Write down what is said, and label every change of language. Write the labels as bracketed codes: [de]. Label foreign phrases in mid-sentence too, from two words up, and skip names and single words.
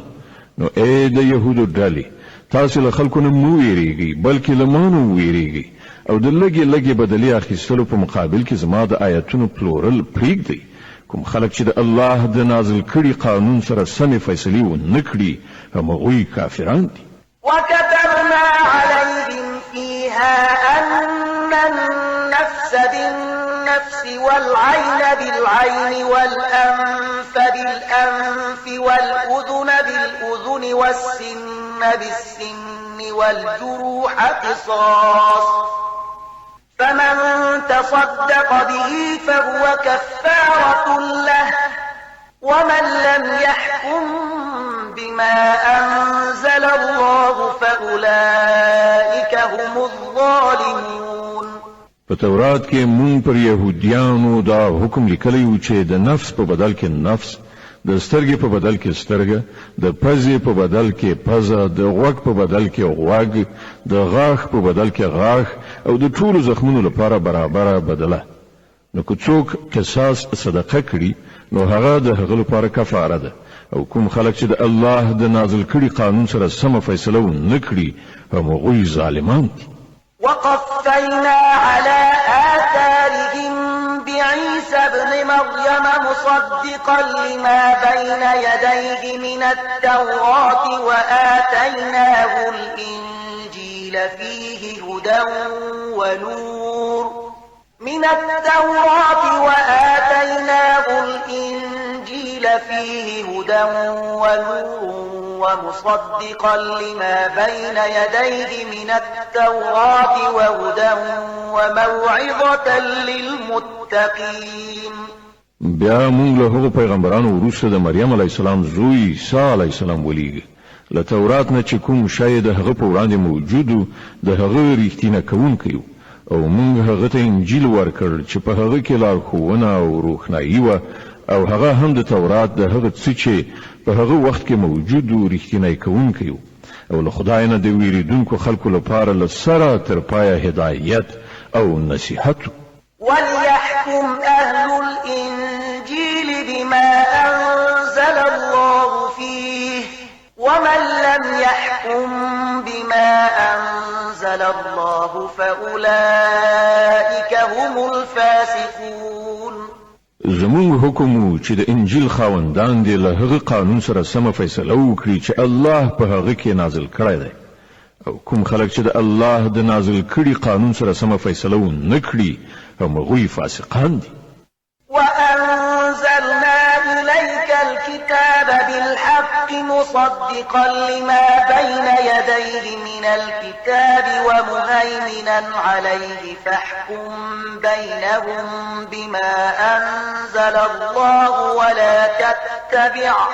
[ps] نو اې د يهودو ډلې تاسو له خلکو نه مو ویریږئ بلکې له مانو ویریږئ او د لګي لګي بدلی اخیستلو په مقابل کې زما د آیتونو پلورل پریږدي. کوم خلک چې د الله د نازل کړي قانون سره سمې فیصلې ونه کړي همغوی کافران دي. [ar] وكتبنا عليهم فيها أن النفس بالنفس والعين بالعين والأنف بالأنف والأذن بالأذن والسن بالسن والجروح قصاص فمن تصدق به فهو كفارة له ومن لم يحكم بما أنزل الله فأولئك هم الظالمون. [ps] په تورات کې مونږ پر يهوديانو دا حکم لیکلی و چې د نفس په بدل کې نفس، د سترګې په بدل کې سترګه، د پزې په بدل کې پزه، د غوږ په بدل کې غوږ، د غاښ په بدل کې غاښ او د ټولو زخمونو لپاره برابره بدله. نو که څوک قصاص صدقه کړي نو هغه د هغه لپاره کفاره ده. او کوم خلک چې د الله د نازل کړي قانون سره سم فیصله ونه کړي همغوی ظالمان دي. [ar] وقفينا على آثارهم بعيسى ابن مريم مصدقا لما بين يديه من التوراة وآتيناه الإنجيل فيه هدى ونور من التوراة وآتيناه الإنجيل فيه هدى ونور ومصدقا لما بين يديه من التوراة وهدى وموعظة للمتقين. [ps] بیا مونږ له هغو پیغمبرانو وروسته د مریم [ar] علیه السلام [ps] زوی عیسی [ar] علیه السلام [ps] ولیږه. له تورات نه چې کوم شی د هغه په وړاندې موجودو د هغه ریښتینه کوونکی و او مونږ هغه ته انجیل ورکړ چې په هغه کې لارښوونه او روښنایي وه او هغه هم د تورات د هغه څه چې په هغه وخت کې موجود و ریښتینی کوونکی و او له خدای نه د ویریدونکو خلکو لپاره له سره تر پایه هدایت او نصیحت. [ar] وليحكم أهل الإنجيل بما أنزل الله فيه ومن لم يحكم بما أنزل الله فأولئك هم الفاسقون. [ps] زمونږ حکم و چې د انجیل خاوندان دې له هغه قانون سره سمه فیصله وکړي چې الله په هغه کې نازل کړی دی او کوم خلک چې د الله د نازل کړي قانون سره سمه فیصله ونه کړي همغوی فاسقان دي. [ar] وأنزلنا إليك الكتاب بالحق مصدقا لما بين يديه من الكتاب ومهيمنا عليه فاحكم بينهم بما أنزل الله ولا تتبع